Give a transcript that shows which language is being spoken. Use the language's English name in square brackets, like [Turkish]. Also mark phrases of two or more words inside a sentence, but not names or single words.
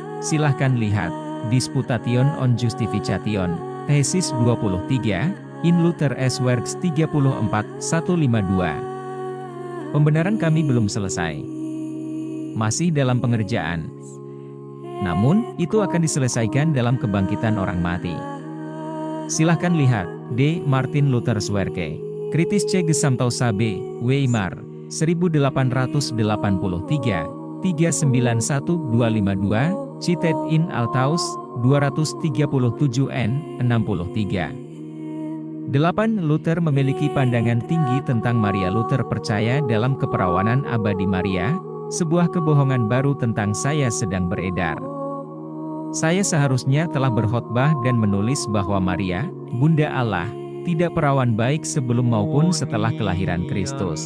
[Indonesian] Silahkan lihat, [English] Disputation on Justification, tesis 23, in Luther's Works 34, 152. [Indonesian] Pembenaran kami belum selesai. Masih dalam pengerjaan. Namun, itu akan diselesaikan dalam kebangkitan orang mati. Silahkan lihat, [English] D. Martin Luther's Werke, Kritische Gesamtaussage, Weimar, 1883, 391252, Cited in Althaus, 237 n. 63. 8. [Indonesian] Luther memiliki pandangan tinggi tentang Maria. Luther percaya dalam keperawanan abadi Maria, sebuah kebohongan baru tentang saya sedang beredar. Saya seharusnya telah berkhotbah dan menulis bahwa Maria, Bunda Allah, tidak perawan baik sebelum maupun setelah kelahiran Kristus.